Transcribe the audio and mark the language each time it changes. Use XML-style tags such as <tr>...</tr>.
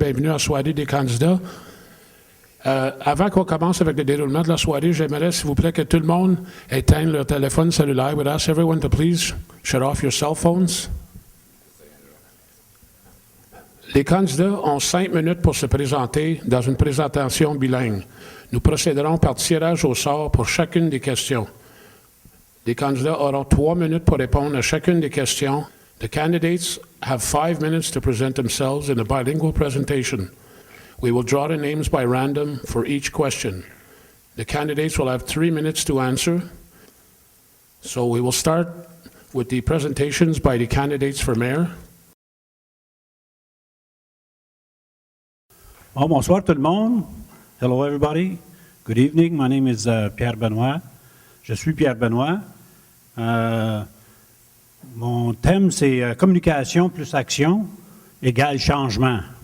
<fr>Bienvenue à la soirée des candidats. Avant qu'on commence avec le déroulement de la soirée, j'aimerais, s'il vous plaît, que tout le monde éteigne leur téléphone cellulaire.</fr> <en>We'd ask everyone to please shut off your cell phones.</en> <fr>Les candidats ont 5 minutes pour se présenter dans une présentation bilingue. Nous procéderons par tirage au sort pour chacune des questions. Les candidats auront 3 minutes pour répondre à chacune des questions.</fr> <en>The candidates have 5 minutes to present themselves in a bilingual presentation. We will draw the names by random for each question. The candidates will have 3 minutes to answer. So we will start with the presentations by the candidates for mayor.</en> <fr>Oh, bonsoir tout le monde.</fr> <en>Hello everybody. Good evening. My name is Pierre Benoit.</en> <fr>Je suis Pierre Benoit. Mon thème, c'est communication plus action égale changement.</fr>